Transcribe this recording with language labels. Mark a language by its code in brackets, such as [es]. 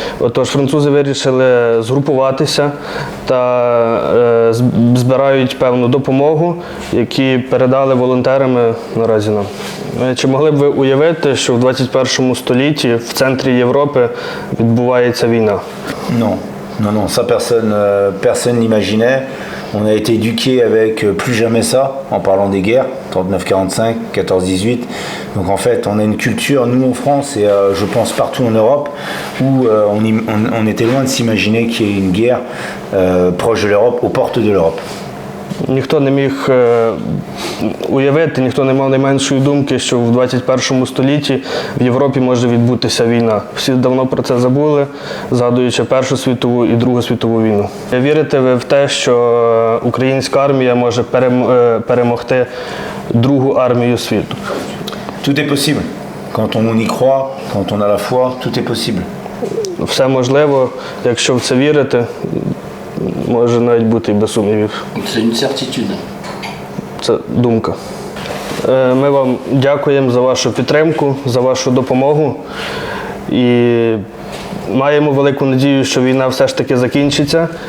[uk] Отож, французи вирішили згрупуватися та збирають певну допомогу, які передали волонтерами наразі нам. Чи могли б ви уявити, що в 21 столітті в центрі Європи відбувається війна? [fr] Non, ça personne n'imaginait. On a été éduqué avec plus jamais ça, en parlant des guerres, 39-45, 14-18. Donc en fait, on a une culture, nous en France et je pense partout en Europe, où on était loin de s'imaginer qu'il y ait une guerre proche de l'Europe, aux portes de l'Europe. [uk] Ніхто не міг уявити, ніхто не мав найменшої думки, що в 21 столітті в Європі може відбутися війна. Всі давно про це забули, згадуючи Першу світову і Другу світову війну. Вірите ви в те, що українська армія може перемогти Другу армію світу? [fr] Tout est possible. Quand on y croit, quand on a la foi, tout est possible. [uk] Все можливо, якщо в це вірити, може навіть бути і без сумнівів. [fr] C'est une certitude. [uk] Це думка. Ми вам дякуємо за вашу підтримку, за вашу допомогу. І маємо велику надію, що війна все ж таки закінчиться.